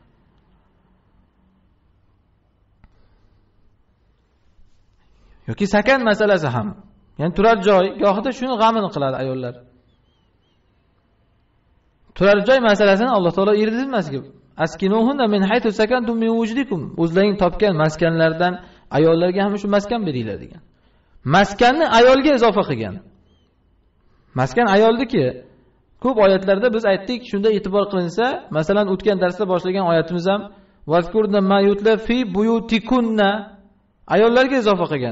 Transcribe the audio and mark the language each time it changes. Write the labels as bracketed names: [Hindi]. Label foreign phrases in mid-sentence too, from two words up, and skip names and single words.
[Uzbek] Yoki sakan masalasi ham. Ya'ni turar joy, gohida shuni g'amini qiladi ayollar. Turar joy masalasini Alloh taolo eritmasga. [Arabic] أسكنوهن من حيث سكنتم من وجدكم. [Uzbek] O'zlaring topgan maskanlardan ayollarga ham shu maskan beringlar degan. Maskanni ayolga izofa qilgan. Maskan ayoldiki, ko'p oyatlarda biz aytdik, shunda e'tibor qilinsa, masalan o'tgan darsda boshlagan oyatimiz ham [Arabic] واذكرن ما يتلى في بيوتكن, [Uzbek] ayollarga izofa qilgan.